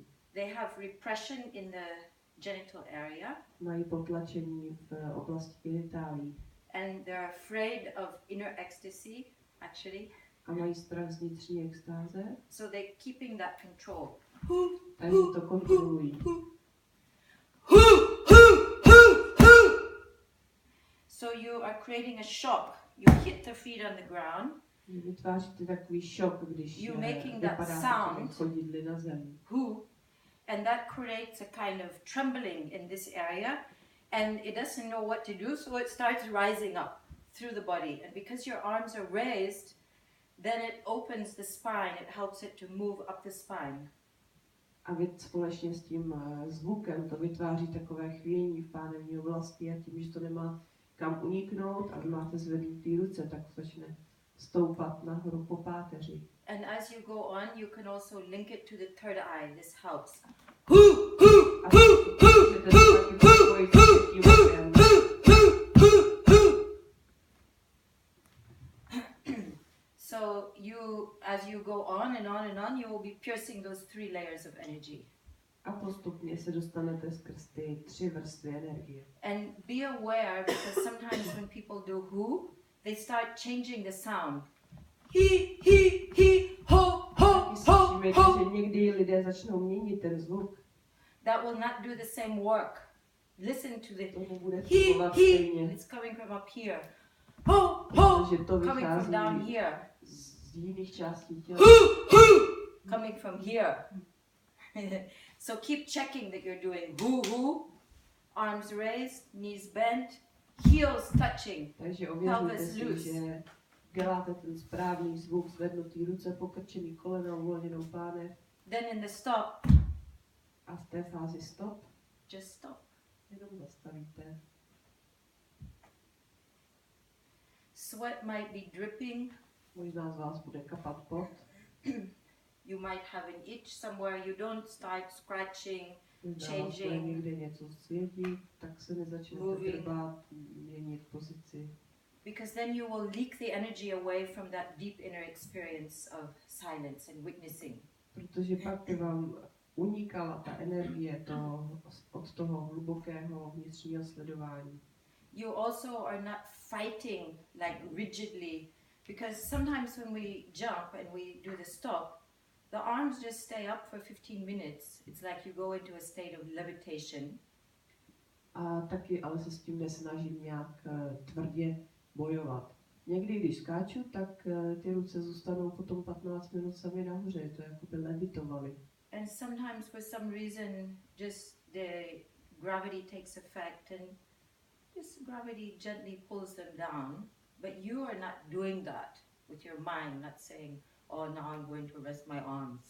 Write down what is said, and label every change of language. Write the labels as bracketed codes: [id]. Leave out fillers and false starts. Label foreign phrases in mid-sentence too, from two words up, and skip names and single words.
[en] They have repression in the genital area. [cs] Mají potlačení v oblasti genitálí. [en] And they're afraid of inner ecstasy, actually. [cs] A mají strach z vnitřní extáze. [en] So they're keeping that control. [cs] Takže to kontrolují. [en] So you are creating a shock. You hit the feet on the ground. [cs] Vytváříte takový šok, když [en] You're making that [cs] vypadáte [en] sound. [cs] chodidly na zem. [en] And that creates a kind of trembling in this area. And it doesn't know what to do, so it starts rising up through the body. And because your arms are raised, then it opens the spine. It helps it to move up the spine. [cs] A vy společně s tím zvukem to vytváří takové chvění v pánevní oblasti a tím, že to nemá kam uniknout a vy máte zvednutý ruce, tak začne stoupat nahoru po páteři. [en] And as you go on, you can also link it to the third eye. This helps. [cs] A můžete to taky propojit s tím zvukem. [en] So you, as you go on and on and on, you will be piercing those 3 layers of energy. [cs] A postupně se dostanete skrz ty 3 vrstvy energie. [en] And be aware, because sometimes when people do who, they start changing the sound. He, ho, ho, ho, [cs] Všimněte, ho. že někdy lidé začnou měnit ten zvuk. [en] That will not do the same work. Listen to the [cs] To nebude he, fungovat stejně, [en] it's coming from up here. Ho, ho, [cs] protože to [en] coming from down [cs] vychází [en] here. [cs] z jiných částí těla. [en] Coming from here. So keep checking that you're doing who, arms raised, knees bent, heels touching, [cs] Takže ověřujte [en] pelvis [cs] si, [en] loose. [cs] že děláte ten správný zvuk, zvednutý ruce, pokrčený kolena, uvolněnou pánev. [en] Then in the stop, [cs] A v té fázi stop, [en] just stop. [cs] jenom zastavíte. [en] Sweat might be dripping. [cs] Možná z vás bude kapat pot. [en] You might have an itch somewhere. You don't start scratching, [cs] Možná vás bude [en] changing, [cs] někde něco světit, tak se nezačnete [en] moving. [cs] drbat, měnit pozici. [en] because then you will leak the energy away from that deep inner experience of silence and witnessing. [cs] Protože pak by vám unikala ta energie od toho hlubokého vnitřního sledování. [en] You also are not fighting like rigidly, because sometimes when we jump and we do the stop, the arms just stay up for 15 minutes. It's like you go into a state of levitation. [cs] A taky ale se s tím nesnažím nějak tvrdě bojovat. Někdy, když skáču, tak ty ruce zůstanou potom 15 minut sami nahoře, to jako by levitovaly. [en] And sometimes for some reason just the gravity takes effect and just gravity gently pulls them down, but you are not doing that with your mind, not saying, oh, now I'm going to rest my arms.